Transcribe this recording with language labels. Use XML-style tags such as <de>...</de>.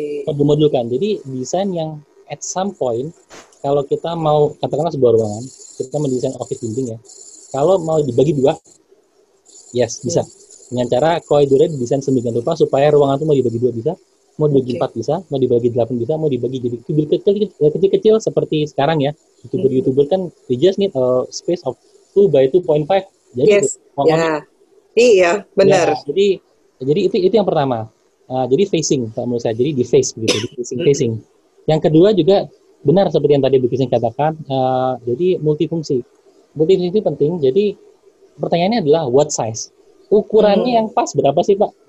<id>Modul-modulkan. Jadi desain yang</id> <en>at some point,</en> <id>kalau kita mau katakanlah sebuah ruangan, kita mendesain office building ya, kalau mau dibagi 2, yes bisa. Dengan cara koridornya didesain sedemikian rupa supaya ruangan itu mau dibagi 2 bisa, mau dibagi 4 bisa, mau dibagi 8 bisa, mau dibagi jadi kecil-kecil seperti sekarang ya.</id> <en>YouTuber kan they just need a space of 2 by 2.5.</en> <id>Jadi iya, benar. Ya, jadi itu yang pertama. Jadi facing, menurut saya, jadi di face gitu, di facing. Yang kedua juga benar seperti yang tadi Bu Christine katakan, jadi multifungsi. Multifungsi itu penting. Jadi pertanyaannya adalah</id> <en>what size?</en> <id>Ukurannya yang pas berapa sih Pak?</id>